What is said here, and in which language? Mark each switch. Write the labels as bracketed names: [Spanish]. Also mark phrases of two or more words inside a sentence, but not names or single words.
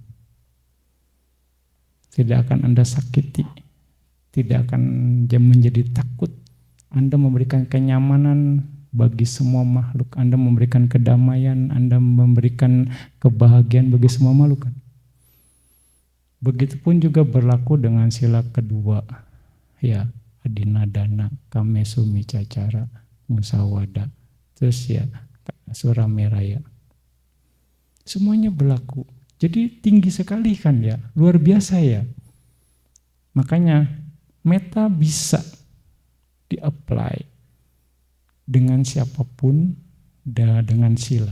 [Indonesian] Tidak akan Anda sakiti, tidak akan menjadi takut. Anda memberikan kenyamanan bagi semua makhluk, Anda memberikan kedamaian, Anda memberikan kebahagiaan bagi semua makhluk. Begitupun juga berlaku dengan sila kedua, ya, [Pali] adinadana, kamesumi cacara, musawada, [Indonesian] terus ya, surameraya. Semuanya berlaku. Jadi tinggi sekali kan ya, luar biasa ya. Makanya meta bisa di-apply dengan siapapun dan dengan sila.